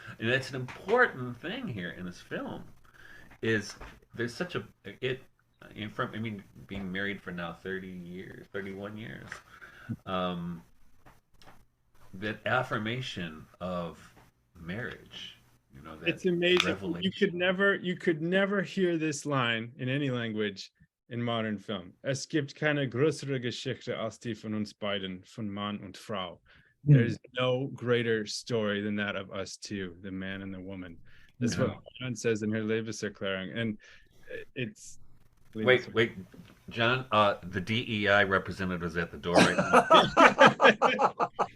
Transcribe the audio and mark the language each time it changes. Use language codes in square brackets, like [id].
[en] And that's an important thing here in this film. Is there's such a it from, I mean, being married for now 30 years, 31 years, that affirmation of marriage, you know, that It's amazing. revelation. You could never hear this line in any language in modern film. [de] Es gibt keine größere Geschichte als die von uns beiden, von Mann und Frau. [en] There's no greater story than that of us two, the man and the woman. That's what John says in her Lebenserklärung, and it's. Wait, John. The DEI representative's at the door right now.